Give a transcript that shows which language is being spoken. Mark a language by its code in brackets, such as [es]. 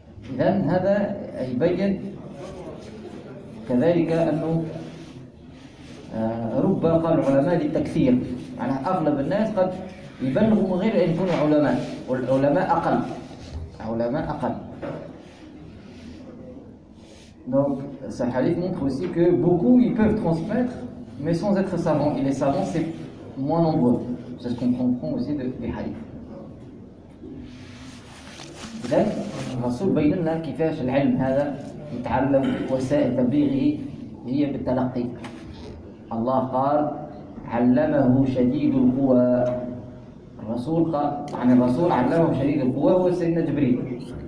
[ar] إذن هذا يبين كذلك أنه رب قال العلماء للتكثير، يعني أغلب الناس قد يبلغهم غير أن يكونوا علماء، والعلماء أقل، علماء أقل. [fr] Donc ce hadith montre aussi que beaucoup ils peuvent transmettre, mais sans être savants. Et les savants c'est moins nombreux. C'est ce qu'on comprend aussi de les hadiths. [ar] Donc رسول بيننا كيفاش العلم هذا يتعلم وسائل تبليغه هي بالتلقي. الله قال علمه شديد القوى. الرسول قال يعني الرسول علمه شديد القوى هو سيدنا جبريل.